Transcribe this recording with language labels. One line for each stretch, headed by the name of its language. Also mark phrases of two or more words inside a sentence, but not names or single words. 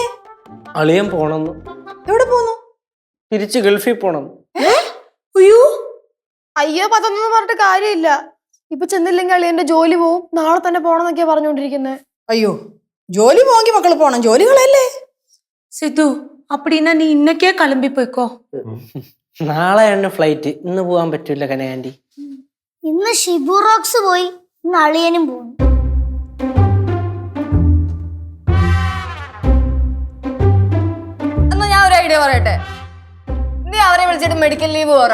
Malayalam: അളിയൻ പോണെന്ന്. എവിടെ പോന്നു? തിരിച്ച് ഗൾഫിൽ പോണം. അയ്യോ അയ്യോ, പതൊന്നും പറഞ്ഞിട്ട് കാര്യമില്ല. ഇപ്പൊ ചെന്നില്ലെങ്കിൽ അളിയന്റെ ജോലി പോവും. നാളെ തന്നെ പോണെന്നൊക്കെയാ പറഞ്ഞോണ്ടിരിക്കുന്നത്. അയ്യോ, ജോലി പോകി മക്കള് പോണം, ജോലികളല്ലേ. സിധു,
Tamil: அப்படின்னா நீ இன்னைக்கே கிளம்பி போய்க்கோ.
Malayalam: നാളെയാണ് ഫ്ലൈറ്റ്, ഇന്ന് പോവാൻ പറ്റൂല കനകാന്റി. ഇന്ന് ഷിബു റോക്സ് പോയി, ഇന്ന് അളിയനും പോകും. എന്നാ ഞാൻ ഒരു ഐഡിയ പറയട്ടെ. നീ അവരെ വിളിച്ചിട്ട് മെഡിക്കൽ ലീവ് പറ.